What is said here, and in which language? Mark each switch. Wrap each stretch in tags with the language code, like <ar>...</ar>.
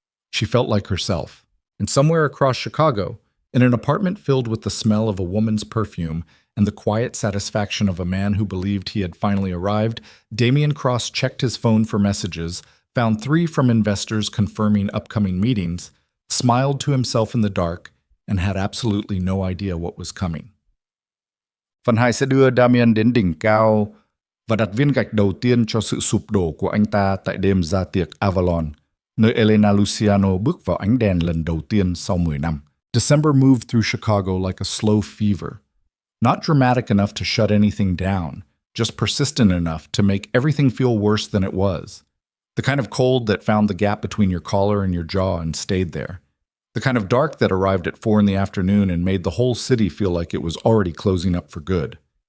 <en>She felt like herself. And somewhere across Chicago, in an apartment filled with the smell of a woman's perfume and the quiet satisfaction of a man who believed he had finally arrived, Damien cross-checked his phone for messages, found 3 from investors confirming upcoming meetings, smiled to himself in the dark, and had absolutely no idea what was coming.</en> <vi>Phần 2 sẽ đưa Damien đến đỉnh cao và đặt viên gạch đầu tiên cho sự sụp đổ của anh ta tại đêm ra tiệc Avalon, nơi Elena Luciano bước vào ánh đèn lần đầu tiên sau 10 năm.</vi> <en>December moved through Chicago like a slow fever. Not dramatic enough to shut anything down, just persistent enough to make everything feel worse than it was. The kind of cold that found the gap between your collar and your jaw and stayed there. The kind of dark that arrived at 4 in the afternoon and made the whole city feel like it was already closing up for good.</en>